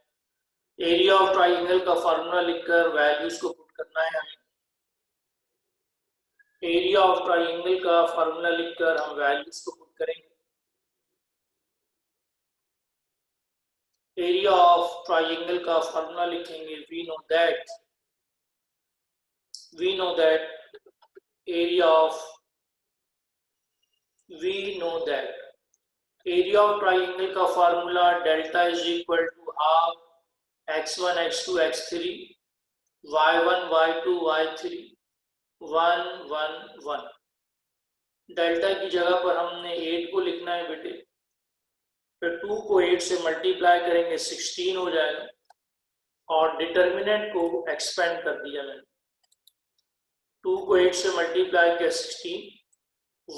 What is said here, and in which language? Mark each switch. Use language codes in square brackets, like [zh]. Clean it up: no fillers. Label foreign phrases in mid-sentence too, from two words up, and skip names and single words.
[en] area of triangle [hi] का फार्मूला लिखकर वैल्यूज को पुट करना है हमें। [en] area of triangle [hi] का फार्मूला लिखकर हम वैल्यूज को पुट करेंगे। [en] area of triangle [hi] का फार्मूला लिखेंगे। [en] we know that area of triangle [hi] का फार्मूला [en] delta is equal to half x1 x2 x3 y1 y2 y3 1 1 1। डेल्टा की जगह पर हमने 8 को लिखना है बेटे। फिर 2 को 8 से मल्टीप्लाई करेंगे 16 हो जाएगा। और डिटर्मिनेंट को एक्सपेंड कर दिया मैंने। 2 को 8 से मल्टीप्लाई किया 16।